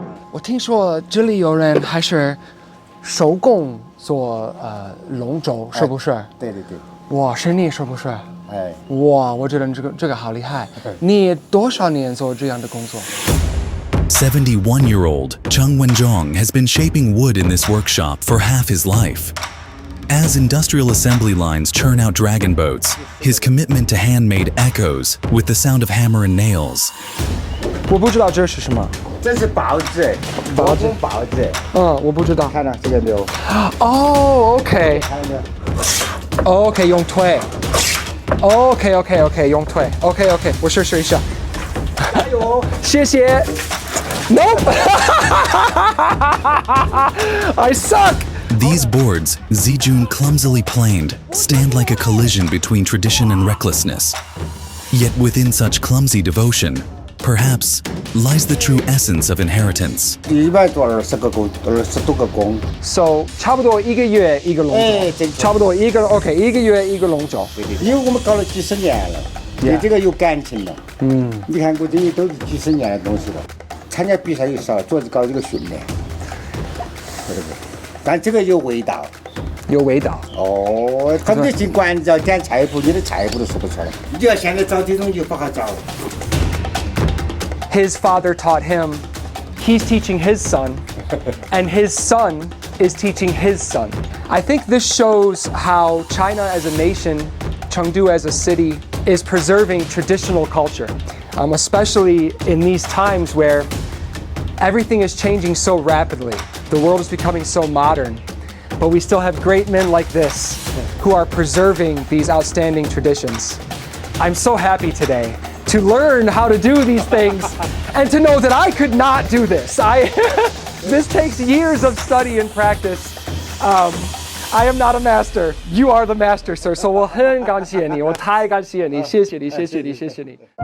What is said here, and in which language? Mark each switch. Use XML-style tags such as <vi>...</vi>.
<zh>我听说这里有人还是手工做龙舟，是不是？对。哇，是你是不是？哎，哇，我觉得这个好厉害。你多少年做这样的工作？</zh> <en>71-year-old Cheng Wenzhong has been shaping wood in this workshop for half his life. As industrial assembly lines churn out dragon boats, his commitment to handmade echoes with the sound of hammer and nails.</en> <zh>我不知道这是什么。这是雹子，雹子雹子，我不知道。看到这个没有？哦，OK，看到没有？ OK， 用推。OK， 用推。 OK， 我试一下。哎呦，谢谢。</zh> <en>Nope. I suck. These boards, Zijun clumsily planed, stand like a collision between tradition and recklessness. Yet within such clumsy devotion, perhaps, lies the true essence of inheritance.</en> <zh>100多20个工，20多个工。 So 差不多1个月1个龙舟，差不多1个 OK， 1个月1个龙舟。因为我们搞了几十年了，对这个有感情了。你看过这些都是几十年的东西了。参加比赛又少，主要是搞这个训练，对不对？但这个有味道。有味道。哦，他们得进馆子要点菜谱，你的菜谱都说不出来。你要现在找这种就不好找。</zh> <en>His father taught him, he's teaching his son, and his son is teaching his son. I think this shows how China as a nation, Chengdu as a city, is preserving traditional culture, especially in these times where everything is changing so rapidly. The world is becoming so modern, but we still have great men like this who are preserving these outstanding traditions. I'm so happy today to learn how to do these things and to know that I could not do this. This takes years of study and practice. I am not a master. You are the master, sir.</en> <zh>So 我很感谢你，我太感谢你，谢谢你，谢谢你，谢谢你。</zh>